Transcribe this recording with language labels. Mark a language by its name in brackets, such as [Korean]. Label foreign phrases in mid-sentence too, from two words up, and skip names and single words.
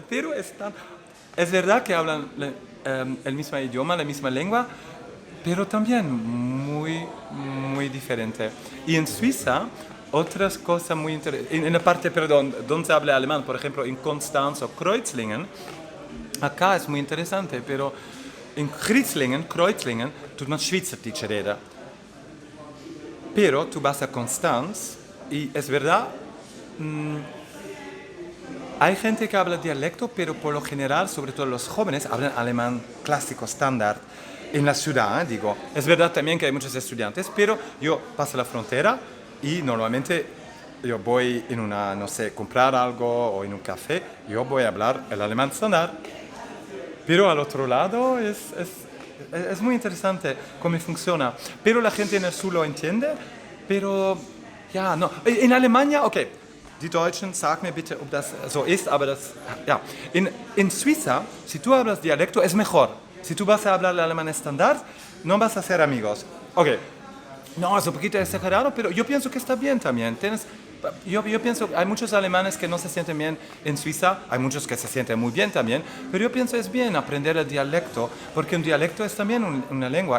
[Spanish] Pero es verdad que hablan el mismo idioma, la misma lengua, pero también muy diferente. Y en Suiza, otras cosas muy interesantes, en la parte, donde se habla alemán, por ejemplo, en Konstanz o Kreuzlingen, acá es muy interesante, pero en Kreuzlingen, tú no [German] schweizerdeutsch reden. [Spanish] Pero tú vas a Konstanz y es verdad, hay gente que habla dialecto, pero por lo general, sobre todo los jóvenes, hablan alemán clásico, estándar. En la ciudad, digo. Es verdad también que hay muchos estudiantes, pero yo paso la frontera y normalmente yo voy en una, no sé, comprar algo o en un café, yo voy a hablar el alemán estándar. Pero al otro lado es muy interesante cómo funciona. Pero la gente en el sur lo entiende, pero ja, no. In Alemania, [German] okay, die Deutschen, sag mir bitte, ob das so ist, aber das, ja. [Spanish] In Suiza, si tú hablas dialecto, es mejor. Si tú vas a hablar el alemán estándar, no vas a ser amigos. Ok, no, es un poquito exagerado, pero yo pienso que está bien también. Yo pienso, hay muchos alemanes que no se sienten bien en Suiza, hay muchos que se sienten muy bien también, pero yo pienso es bien aprender el dialecto, porque un dialecto es también una lengua.